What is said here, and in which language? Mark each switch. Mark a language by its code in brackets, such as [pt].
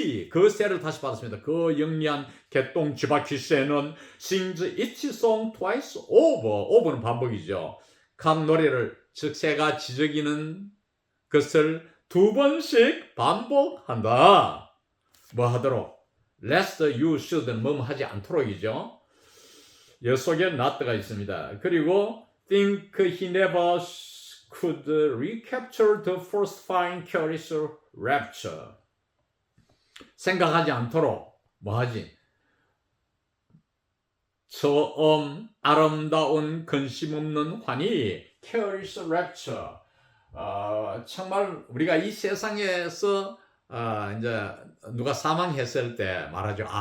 [ko] 그 새를 다시 받았습니다. 그 영리한 개똥 쥐바퀴 새는 [en] sings each song twice over. [ko] over는 반복이죠. 각 노래를, 즉 새가 지저귀는 것을 2번씩 반복한다. 뭐 하도록 [en] lest you should [ko] 뭐 하지 않도록이죠. 여 속에 not가 있습니다. 그리고 [en] think he never could recapture the first fine careless rapture. [ko] 생각하지 않도록 뭐 하지? 처음 아름다운 근심 없는 환희 [en] careless rapture. [ko] 정말 우리가 이 세상에서 이제 누가 사망했을 때 말하죠.